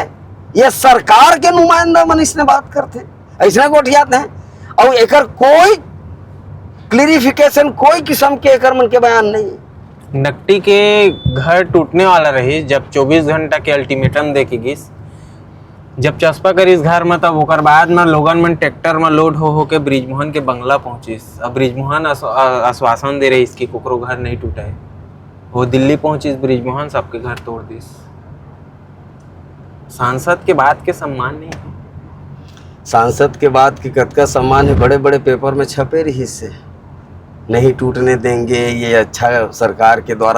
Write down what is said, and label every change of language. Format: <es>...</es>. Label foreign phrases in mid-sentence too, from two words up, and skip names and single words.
<hne>ये सरकार के नुमाइंदा मन इसने बात करते, ऐसने गोठियात हैं, और एकर कोई क्लियरिफिकेशन, कोई किस्म के एकर मन के बयान नहीं है। नकटी के घर टूटने वाला रही जब 24 घंटा के अल्टीमेटम दे के गिस, जब चस्पा करिस घर में, तब ओकर बाद में लोगन मन ट्रैक्टर में लोड हो के ब्रिजमोहन के बंगला पहुंचिस। अब ब्रिजमोहन आश्वासन दे रही इसकी कुकरो घर नहीं टूटा है, वो दिल्ली पहुंचिस ब्रिजमोहन, सबके घर तोड़ दिस। सांसद के बात के सम्मान नहीं है, सांसद के बाद की कतका सम्मान है, बड़े बड़े पेपर में छपे रही से नहीं टूटने देंगे, ये अच्छा सरकार के द्वारा।</hne>